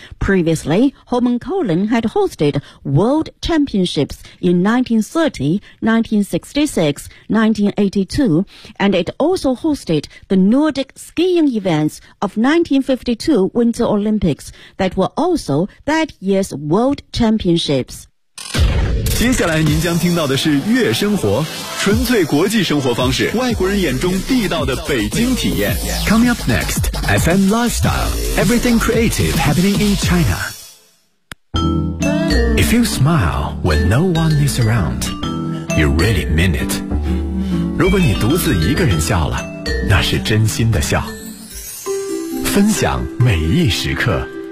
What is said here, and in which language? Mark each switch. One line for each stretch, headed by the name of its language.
English: Previously, Holmenkollen had hosted World Championships in 1930, 1966, 1982 and it also hosted the Nordic skiing events of 1952 Winter Olympics that were also that year's World Championships.
Chinese: 接下来您将听到的是悦生活，纯粹国际生活方式，外国人眼中地道的北京体验。
English: Coming up next, FM Lifestyle, everything creative happening in China. If you smile when no one is around, you really mean it.
Chinese: 如果你独自一个人笑了，那是真心的笑，分享每一时刻。